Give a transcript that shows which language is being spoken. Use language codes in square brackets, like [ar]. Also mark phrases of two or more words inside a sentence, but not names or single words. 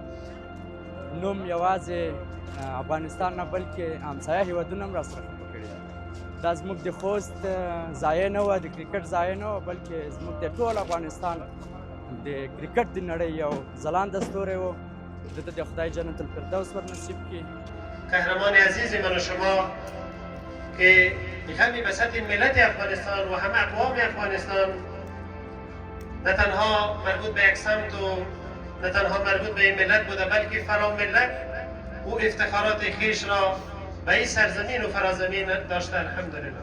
[ps] نوم یوازې افغانستان نه بلکې همسایه هېوادونه هم راسره خفه کړي ده. دا زموږ د خوست ځایه نه وه، د کرکټ ځایه نه وه، بلکې زموږ د ټول افغانستان د کرکټ د نړۍ یو ځلانده ستوری و. ده د خدای جنت الفردوس ور نصیب کړي. [fa] قهرمان عزیز من و شما که همین وسط ملت افغانستان و همه اقوام افغانستان نه تنها مربوط به یک سمت و نه تنها مربوط به این ملت بوده، بلکه فرا ملت او افتخارات خویش را به این سرزمین و فرازمین داشته. الحمدلله.